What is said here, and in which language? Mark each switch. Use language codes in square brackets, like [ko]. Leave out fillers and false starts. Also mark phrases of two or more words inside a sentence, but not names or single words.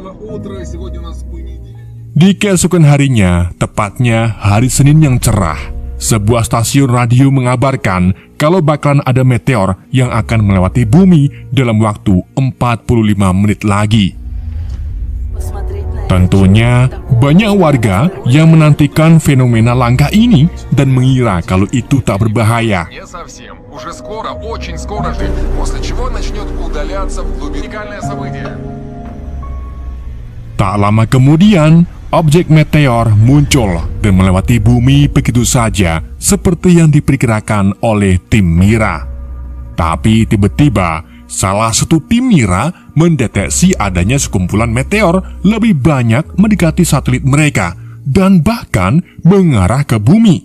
[id] Di keesokan harinya, tepatnya hari Senin yang cerah, sebuah stasiun radio mengabarkan kalau bakalan ada meteor yang akan melewati bumi dalam waktu 45 menit lagi. Tentunya, banyak warga yang menantikan fenomena langka ini dan mengira kalau itu tak berbahaya. [ru] Не совсем. Уже скоро, очень скоро же, после чего начнет удаляться вглубь уникальное событие. [id] Tak lama kemudian, objek meteor muncul dan melewati bumi begitu saja seperti yang diperkirakan oleh tim Mira. Tapi tiba-tiba, salah satu tim Mira mendeteksi adanya sekumpulan meteor lebih banyak mendekati satelit mereka dan bahkan mengarah ke bumi.